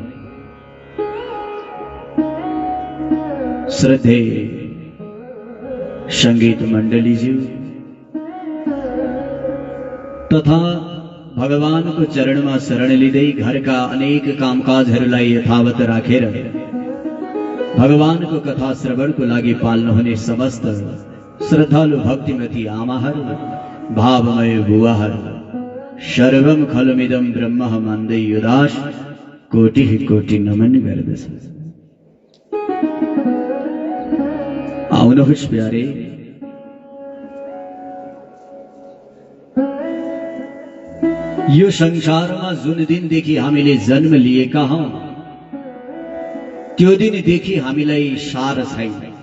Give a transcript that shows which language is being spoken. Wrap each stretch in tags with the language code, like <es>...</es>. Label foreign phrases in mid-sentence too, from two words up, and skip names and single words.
<ne>श्रद्धेय संगीत मण्डलीज्यू तथा भगवानको चरणमा शरण लिँदै घरका अनेक कामकाजहरूलाई यथावत राखेर भगवानको कथा श्रवणको लागि पाल्नुहुने समस्त श्रद्धालु भक्तिमती आमाहरू, भावमय बुवाहरू,</ne> <sa>सर्वम खलुमिदं ब्रह्म</sa> <ne>मान्दै युदास कोटि कोटि नमन गर्दछ। आउनुहोस् प्यारे, यो संसारमा जुन दिनदेखि हामीले जन्म लिएका हौं त्यो दिनदेखि हामीलाई सार छैन।</ne>